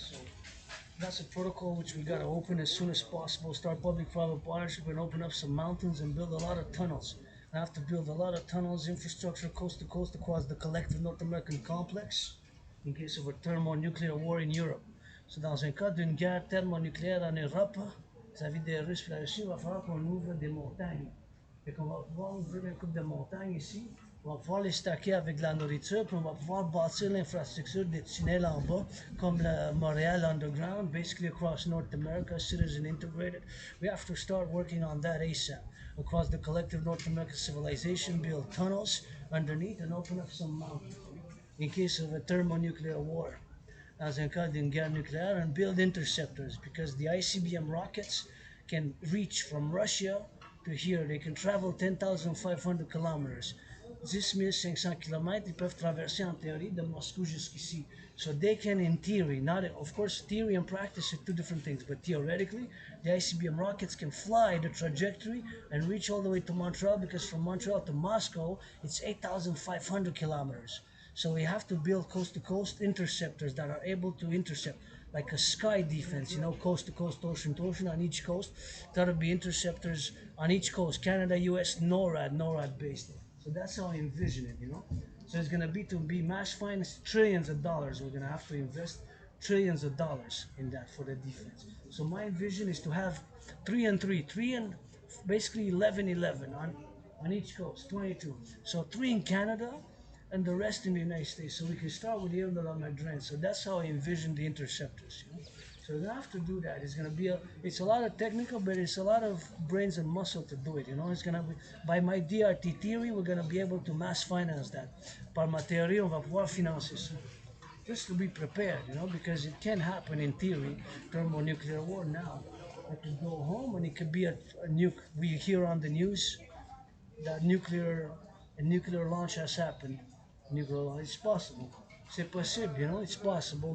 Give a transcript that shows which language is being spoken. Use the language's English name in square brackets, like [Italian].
[English] So that's a protocol which we gotta open as soon as possible. Start public-private partnership and open up some mountains and build a lot of tunnels. I have to build a lot of tunnels, infrastructure, coast to coast across the collective North American complex in case of a thermonuclear war in Europe. [French] So dans un cas d'une guerre thermonucléaire en Europe, vis-à-vis des Russes et la Russie, il va falloir qu'on ouvre des montagnes. Fait qu'on va pouvoir ouvrir une coupe de montagnes ici, on va pouvoir les stacker avec de la nourriture, puis on va pouvoir bâtir l'infrastructure des tunnels en bas, comme le Montréal Underground, [English] basically across North America, citizen integrated. We have to start working on that ASAP. Across the collective North American civilization, build tunnels underneath and open up some mountains in case of a thermonuclear war. [French] Dans un cas d'une guerre nucléaire, [English] and build interceptors because the ICBM rockets can reach from Russia to here. They can travel 10,500 kilometers. [French] 10 500 kilomètres, ils peuvent traverser en théorie de Moscou jusqu'ici. [English] So they can, in theory, not of course, theory and practice are two different things, but theoretically, the ICBM rockets can fly the trajectory and reach all the way to Montreal, because from Montreal to Moscow, it's 8,500 kilometers. So we have to build coast to coast interceptors that are able to intercept, like a sky defense, coast to coast, ocean to ocean on each coast. That'll be interceptors on each coast, Canada, US, NORAD based. So that's how I envision it. So it's gonna be to be mass finance trillions of dollars. We're gonna have to invest trillions of dollars in that for the defense. So my vision is to have three and basically 11 on each coast, 22. So 3 in Canada and the rest in the United States. So we can start with Ile de la Madrid. So that's how I envision the interceptors. So we're gonna have to do that. It's a lot of technical, but it's a lot of brains and muscle to do it. It's gonna be, by my DRT theory, we're gonna be able to mass finance that. [French] Par ma théorie, on va pouvoir financer ça. [English] Just to be prepared, because it can happen in theory, thermonuclear war now. I could go home and it could be a nuke. We hear on the news that a nuclear launch has happened. Nuclear launch, it's possible. [French] C'est possible, [English] it's possible.